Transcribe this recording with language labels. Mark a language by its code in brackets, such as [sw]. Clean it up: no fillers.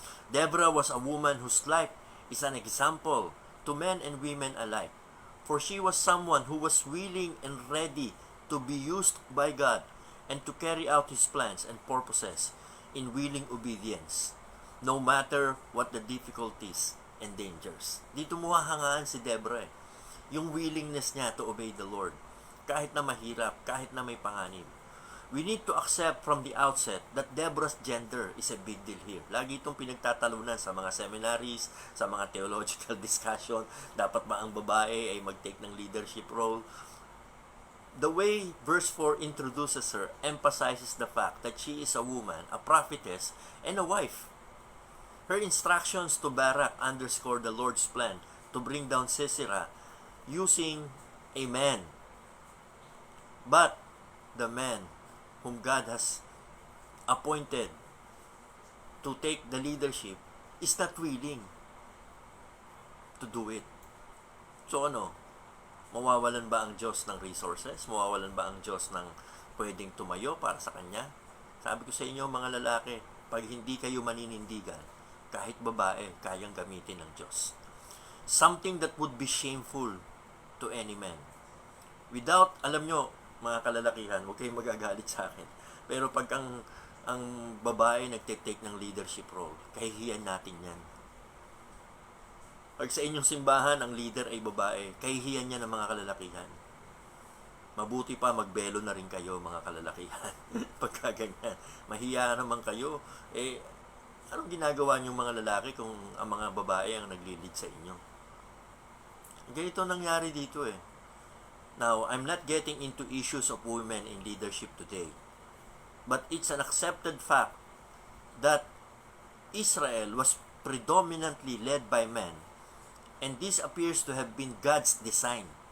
[en] Deborah was a woman whose life is an example to men and women alike, for she was someone who was willing and ready to be used by God and to carry out His plans and purposes in willing obedience, no matter what the difficulties and dangers. [tl] Dito mo hahangaan si Deborah yung willingness niya [en] to obey the Lord, [tl] kahit na mahirap, kahit na may panganib. [en] We need to accept from the outset that Deborah's gender is a big deal here. [tl] Lagi itong pinagtatalunan sa mga seminaries, sa mga [en] theological discussion. [tl] Dapat ba ang babae ay mag-take ng leadership role? [en] The way verse 4 introduces her emphasizes the fact that she is a woman, a prophetess, and a wife. Her instructions to Barak underscore the Lord's plan to bring down Sisera using a man. But the man whom God has appointed to take the leadership is not willing to do it. [tl] So mawawalan ba ang Diyos ng resources? Mawawalan ba ang Diyos ng pwedeng tumayo para sa Kanya? Sabi ko sa inyo mga lalaki, pag hindi kayo maninindigan, kahit babae, kayang gamitin ng Diyos. [en] Something that would be shameful to any man. Without, [tl] alam nyo, mga kalalakihan, huwag kayong magagalit sa akin. Pero pag ang babae nagtitake ng leadership role, kahihiyan natin yan. Pag sa inyong simbahan, ang leader ay babae, kahihiyan niya ng mga kalalakihan. Mabuti pa, magbelo na rin kayo, mga kalalakihan. Pagka ganyan, mahiya naman kayo. Anong ginagawa niyong mga lalaki kung ang mga babae ang nagli-lead sa inyo? Ganito nangyari dito [en] Now, I'm not getting into issues of women in leadership today. But it's an accepted fact that Israel was predominantly led by men. And this appears to have been God's design.